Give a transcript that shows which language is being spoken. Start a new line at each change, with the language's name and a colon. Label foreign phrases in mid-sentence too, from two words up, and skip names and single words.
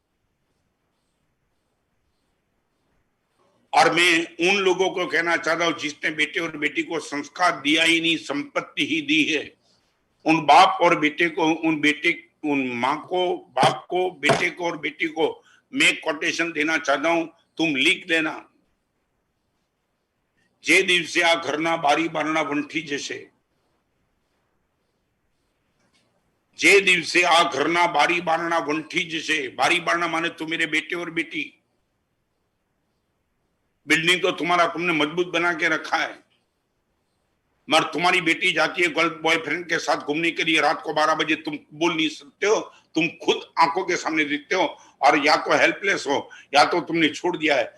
Hindi: और मैं उन लोगों को कहना चाहता हूं जिसने बेटे और बेटी को संस्कार दिया ही नहीं, संपत्ति ही दी है, उन बाप और बेटे को, उन माँ को, बाप को, बेटे को और बेटी को मैं कोटेशन देना चाहता हूं, तुम लिख देना,
Gujarati: જે દિવસે આ ઘરના બારી બારણા વંઠી જશે, જે દિવસે આ ઘરના બારી બારણા વંઠી જશે, બારી બારણા
Hindi: माने तो मेरे बेटे और बेटी, बिल्डिंग तो तुम्हारा तुमने मजबूत बना के रखा है, मगर तुम्हारी बेटी जाती है
English: girl boyfriend
Hindi: के साथ घूमने के लिए, रात को 12 बजे तुम बोल नहीं सकते हो, तुम खुद आंखों के सामने दिखते हो, और या तो हेल्पलेस हो या तो तुमने छोड़ दिया है।